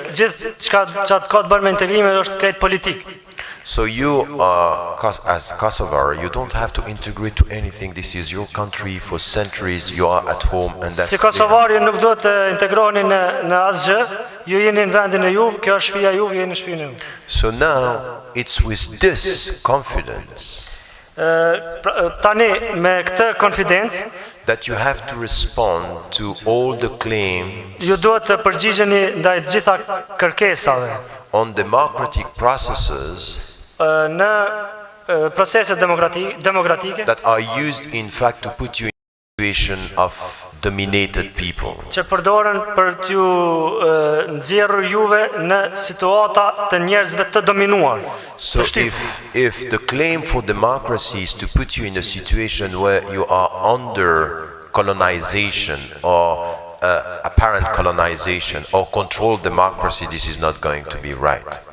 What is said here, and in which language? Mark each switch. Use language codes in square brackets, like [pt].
[sq] Gjithë çka ka të bërë me integrimeve është krejt politik. [en] So you as Kosovar, you don't have to integrate to anything. This is your country for centuries. You are at home and that's [sq] Si Kosovari nuk duhet të integroheni në asgjë, ju jeni në vendin e juve, kjo është shtëpia juve, jeni në shtëpinë e juve. [en] So now it's with this confidence [sq] Tani me këtë konfidencë [en] that you have to respond to all the claims [sq] ju duhet të përgjigjeni ndaj të gjitha kërkesave [en] on democratic processes [sq] në proceset demokratike [en] that are used in fact to put you in a situation of dominated people. [sq] që përdoren për t'ju nxjerrur juve në situata të njerëzve të dominuar. [en] So if the claim for democracy is to put you in a situation where you are under colonization or apparent colonization or controlled democracy, this is not going to be right.